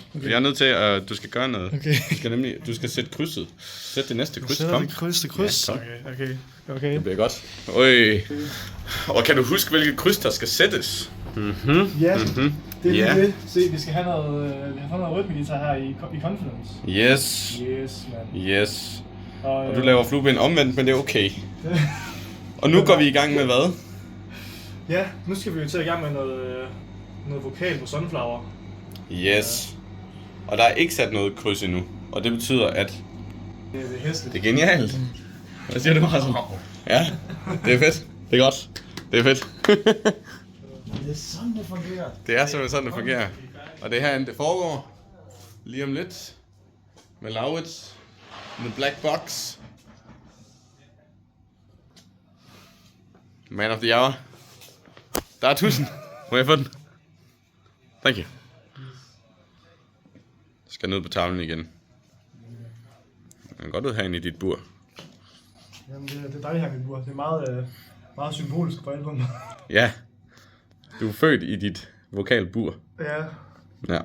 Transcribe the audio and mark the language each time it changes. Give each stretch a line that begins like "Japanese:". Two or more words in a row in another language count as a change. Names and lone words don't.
Danish: Jeg er nødt til, at du skal gøre noget. Okay. Du skal sætte krydset. Sæt det næste kryds. Kom. Det kryds. Ja, Okay. det bliver godt. Øj. Og kan du huske, hvilket kryds, der skal sættes? Ja, det er lige det. Se, vi skal have noget, rytmegitar her i Confidence. Yes.
English: Yes, man.
Danish: Yes. Og du laver flueben omvendt, men det er okay. Og nu går vi i gang med hvad? Ja, nu skal vi jo til i gang med noget vokal på Sunflower. Yes. Og der er ikke sat noget kryds endnu. Og det betyder, at Det er hæsligt. det er genialt. Hvad siger du, Martin? Ja, det er fedt. Det er godt. Det er fedt. Det er sådan, det fungerer. Det er simpelthen sådan, det fungerer. Og det er herinde, det foregår. Lige om lidt. Med Laurits. The Black Box.
English: Man of the hour.
Danish: Der er 1000. Må jeg få den?
English: Thank you.
Danish: Jeg skal ned på tavlen igen. Den kan godt ud herinde i dit bur. Jamen, det er dejligt her, mit bur. Det er meget symbolisk for albummet. Ja. Du er født i dit vokalbur. Ja, Ja.